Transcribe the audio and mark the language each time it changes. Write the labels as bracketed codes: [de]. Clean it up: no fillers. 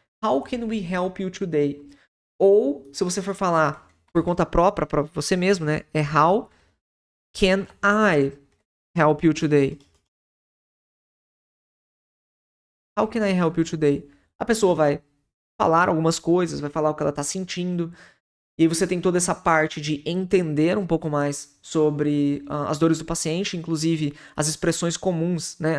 [en] How can we help you today? [pt] Ou, se você for falar por conta própria, para você mesmo, né? [en] É how can I help you today? How can I help you today? [pt] A pessoa vai falar algumas coisas, vai falar o que ela está sentindo. E aí você tem toda essa parte de entender um pouco mais sobre as dores do paciente, inclusive as expressões comuns, né?